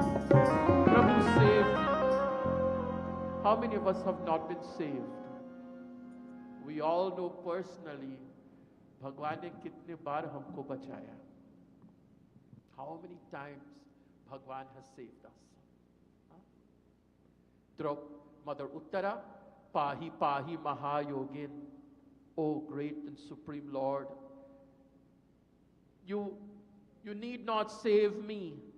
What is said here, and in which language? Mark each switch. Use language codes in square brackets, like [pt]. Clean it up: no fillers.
[en] Prabhu save me. How many of us have not been saved? We all know personally [hi] भगवान ने कितने बार हमको बचाया। [en] How many times Bhagwan has saved us? Mother Uttara, Pahi Pahi Mahayogin, O great and supreme Lord, you need not save me.